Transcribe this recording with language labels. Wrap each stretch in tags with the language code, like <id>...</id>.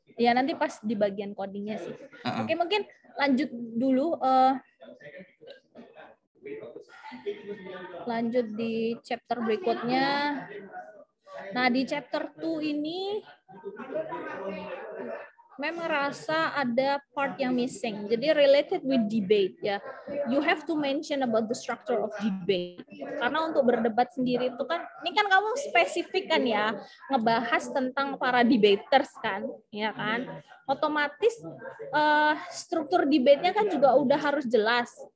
<id>Ya nanti pas di bagian codingnya sih. Oke, mungkin lanjut dulu. Lanjut di chapter berikutnya. Nah, di chapter 2 ini memang merasa ada part yang missing.</id> <en>Jadi related with debate ya. You have to mention about the structure of debate.</en> <id>Karena untuk berdebat sendiri itu kan, ini kan kamu spesifik kan ya, ngebahas tentang para debaters kan, ya kan. Otomatis struktur debate-nya kan juga udah harus jelas.</id>